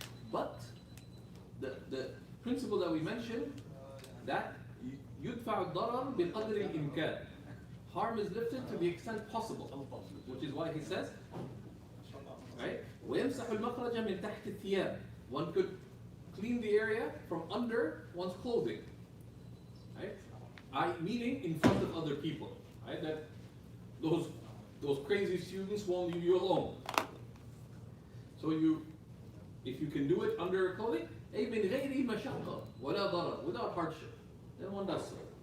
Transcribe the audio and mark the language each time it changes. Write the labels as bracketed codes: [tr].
[en] But the principle that we mentioned, that [ar] يدفع الضرر بقدر الإمكان. [en] Harm is lifted to the extent possible, which is why he says, right? [ar] ويمسح المخرج من تحت الثياب. [en] One could clean the area from under one's clothing, right? Meaning in front of other people, right? That those crazy students won't leave you alone. So if you can do it under clothing, [ar] أي من غير مشقة ولا ضرر, [en] without hardship, then one does so.